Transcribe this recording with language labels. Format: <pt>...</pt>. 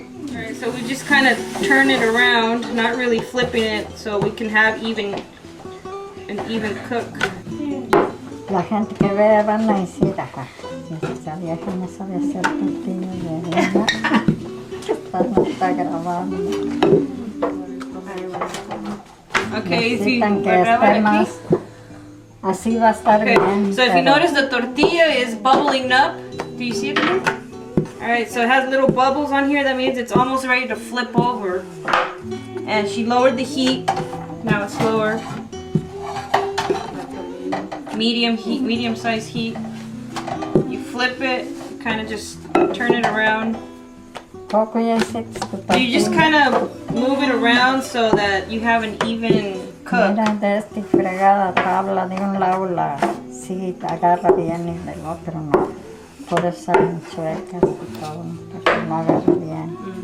<en>Alright, so we just kind of turn it around, not really flipping it, so we can have an even cook.</en> <es>La gente que vea van a decir, ajá, esa vieja no sabe hacer tortillas de harina. No está grabando.</es> <en>Okay,</en> <es>Necesitan que esté más, así va a estar bien.</es> <en>So if you notice, the tortilla is bubbling up. Do you see it again? Alright, so it has little bubbles on here. That means it's almost ready to flip over. And she lowered the heat. Now it's lower. Medium heat, medium size heat. You flip it, kind of just turn it around. You just kind of move it around so that you have an even cook.</en> <es>Mira, de esta fregada tabla de un lado sí agarra bien y del otro no. Por eso salen chuecas y todo, porque no agarra bien.</es>